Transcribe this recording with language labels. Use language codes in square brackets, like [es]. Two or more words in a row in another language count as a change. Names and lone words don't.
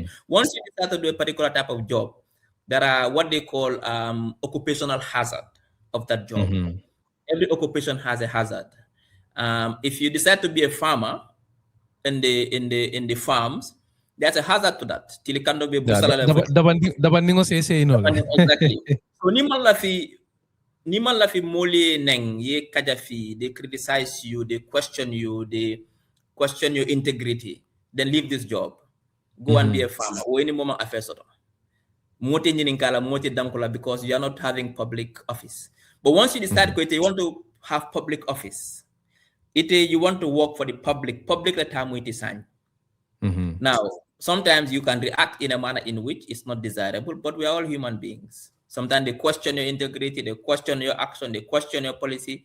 [en] Once you start to do a particular type of job, there are what they call occupational hazard of that job. Every occupation has a hazard. If you decide to be a farmer in the farms, there's a hazard to that. Exactly. [man] So niman la fi moli neng ye kajafi, [en] they criticize you, they question you, they question your integrity, then leave this job, go and be a farmer or any moment affairs [man] moti nyininkala moti dankula, [en] because you are not having public office. But once you decide you want to have public office, you want to work for the public the time with sign. Now, sometimes you can react in a manner in which it's not desirable, but we are all human beings. Sometimes they question your integrity, they question your action, they question your policy.